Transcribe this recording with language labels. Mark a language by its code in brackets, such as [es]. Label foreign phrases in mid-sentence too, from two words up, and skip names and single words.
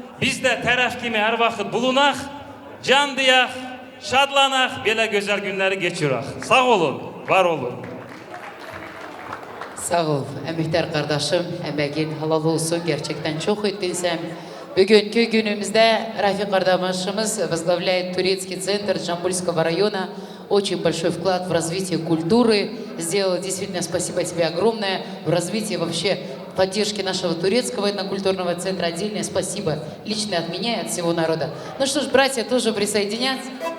[tr] Biz de taraf kimi her vakit bulunak, can diyak, şadlanak, böyle güzel günleri geçirik. Sağ olun, var olun. Sağ ol, emektar kardeşim, emeğin halal olsun. Gerçekten çok ettin sen. [ru] Bugünkü günümüzde Рафик Ардамашевич возглавляет турецкий центр Жамбульского района. Очень большой вклад в развитие культуры. Сделал действительно спасибо тебе огромное в развитии вообще поддержки нашего турецкого этнокультурного центра. Отдельное спасибо лично от меня и от всего народа. Ну что ж, братья тоже присоединятся.